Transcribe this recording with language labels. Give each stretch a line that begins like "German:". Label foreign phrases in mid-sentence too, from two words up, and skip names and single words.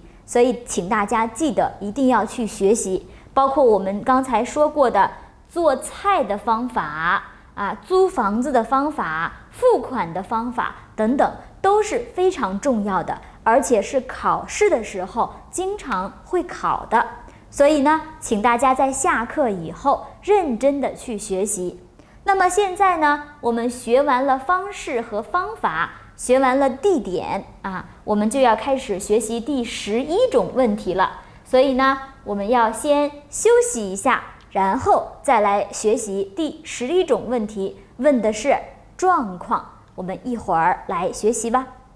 Chinese: 所以請大家記得一定要去学習，包括我们刚才说過的做菜的方法啊，租房子的方法，付款的方法等等，都是非常重要的，而且是考試的时候经常会考的。所以呢，請大家在下課以後認真的去學習。那麼現在呢，我們學完了方式和方法，學完了地點啊，我們就要開始學習第11種問題了。所以呢，我們要先休息一下，然後再來學習第11種問題，問的是狀況。我們一會兒來學習吧。